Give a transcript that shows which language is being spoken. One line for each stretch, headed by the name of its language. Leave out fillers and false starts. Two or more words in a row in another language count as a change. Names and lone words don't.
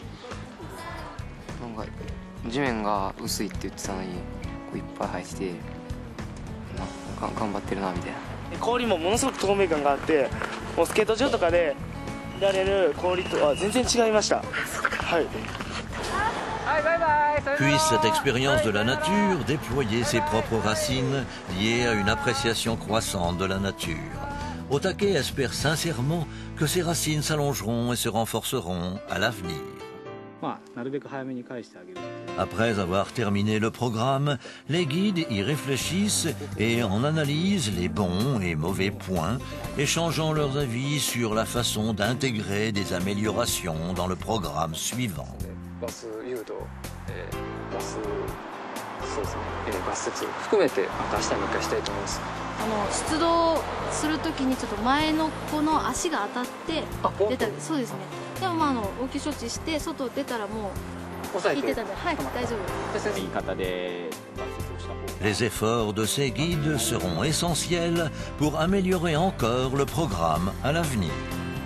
Japanese: なんか地面が薄いって言ってたのにこういっぱい生えてて頑張ってるなみたいな。氷もものすごく透明感があって、もうスケート場とかで見られる氷とは全然違いました。はい。
French: Puisse cette expérience de la nature déployer ses propres racines liées à une appréciation croissante de la nature. Otake espère sincèrement que ces racines s'allongeront et se renforceront à l'avenir. Après avoir terminé le programme, les guides y réfléchissent et en analysent les bons et mauvais points, échangeant leurs avis sur la façon d'intégrer des améliorations dans le programme suivant.
Japanese: バス誘導、そうですね、バス説含めてまた明日もう一回したいと思います。出動するときにちょっと前の子の足が当たって出たり、そうですね。でも応急処置して外出たらもう引いてたんで、はい、大丈夫です。言い方で
French: Les efforts de ces guides seront essentiels pour améliorer encore le programme à l'avenir.